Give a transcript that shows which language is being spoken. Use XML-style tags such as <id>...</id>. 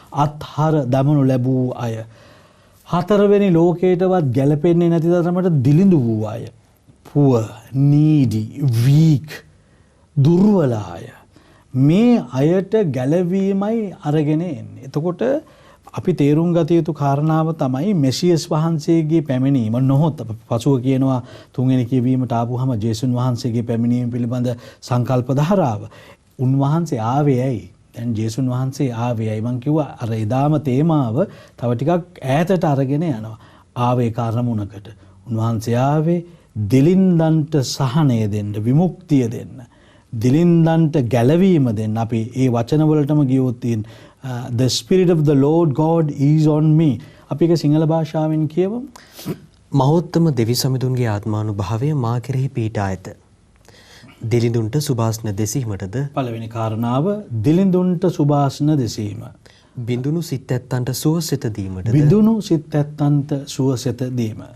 <si>අත්හර දමනු ලැබූ අය. හතරවෙනි ලෝකයටවත් ගැලපෙන්නේ නැති තරමට දිලිඳු වූ අය.</si> <en>poor, needy, weak,</en> <si>දුර්වල අය. මේ අයට ගැලවීමයි අරගෙන එන්නේ. එතකොට අපි තේරුම් ගත යුතු කාරණාව තමයි මෙසියස් වහන්සේගේ පැමිණීම නොහොත් පසුව කියනවා තුන්වෙනි කියවීමට ආපුවම ජේසුස් වහන්සේගේ පැමිණීම පිළිබඳ සංකල්ප ධාරාව. උන්වහන්සේ ආවේ ඇයි? දැන් ජේසුස් වහන්සේ ආවේ ඇයි? මං කිව්වා අර එදාම තේමාව තව ටිකක් ඈතට අරගෙන යනවා. ආවේ කාර්මුණකට. උන්වහන්සේ ආවේ දිලින්දන්ට සහනය දෙන්න, විමුක්තිය දෙන්න. දිලින්දන්ට ගැලවීම දෙන්න. අපි ඒ වචනවලටම ගියොත්</si> <en>the spirit of the Lord God is on me.</en> <si>අපි ඒක සිංහල භාෂාවෙන් කියවමු. මහෝත්තම දෙවි සමිඳුන්ගේ ආත්මානුභාවය මා කෙරෙහි පීඩා ඇත. දිලිඳුන්ට සුභාස්න දෙසීමටද පළවෙනි කාරණාව දිලිඳුන්ට සුභාස්න දෙසීම. බිඳුණු සිත් ඇත්තන්ට සුවසෙත දීමටද බිඳුණු සිත් ඇත්තන්ට සුවසෙත දීම.</si>